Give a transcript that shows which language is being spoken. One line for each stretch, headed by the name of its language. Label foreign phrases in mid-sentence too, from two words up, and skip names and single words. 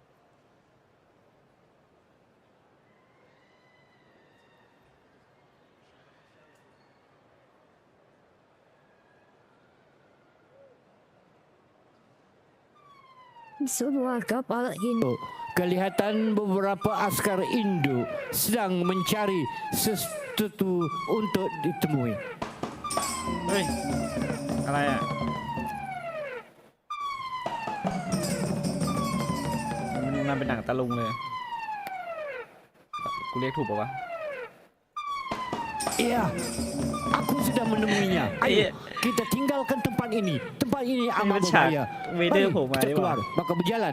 Malay: Semua kapal Indo. Kelihatan beberapa askar Indo sedang mencari sesuatu untuk ditemui.
Thai: เฮ้ยอะไรอ่ะมันเป็นหนังตะลุงเลยกูเรียกถูกป่าวะ
Malay: Iya, aku sudah menemuinya. Ayo, kita tinggalkan tempat ini. Tempat ini amat berbahaya. Mari kita keluar. Maka berjalan.